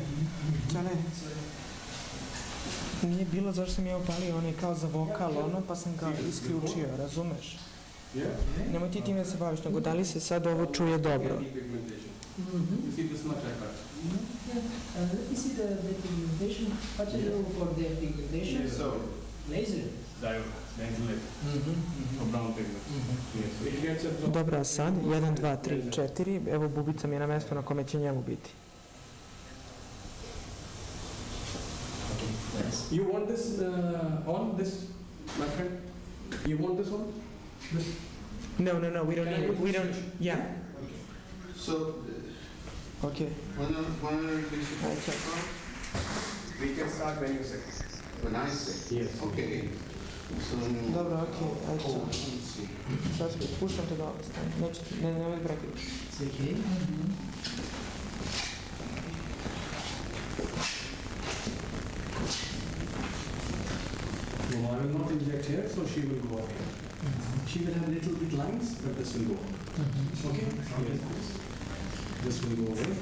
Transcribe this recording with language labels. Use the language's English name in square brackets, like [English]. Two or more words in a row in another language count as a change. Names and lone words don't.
[Serbian] Čale, nije bilo zašto sam ja upalio onaj kao za vokal, pa sam ga isključio, razumeš? Nemoj ti time da se baviš, nego da li se sad ovo čuje dobro? [English] You see this much I cut. Let me see the pigmentation. What you do for the pigmentation? So, Laser. diode, laser, or brown pigment. Yes, so it gets absorbed. [Serbian] Dobro, a sad, 1, 2, 3, 4, evo bubica mi je na mesto na kome će njemu biti. [English] You want this on this, my friend? You want this on? This? No, we don't need it, we don't, yeah. So, Okay. when are you Okay. We can start when you say. When I say? Yes. Okay. So, [Serbian] Dobro, okej, ajde [English] oh, [Serbian] sad. [English] let me see. [Serbian] Sad puštam te dole, stani. Neću, nemoj prekidaš. [English] It's okay. No, I will not inject here, so she will go away. She will have little bit lines, but this will go. Okay? Yes. This will go away.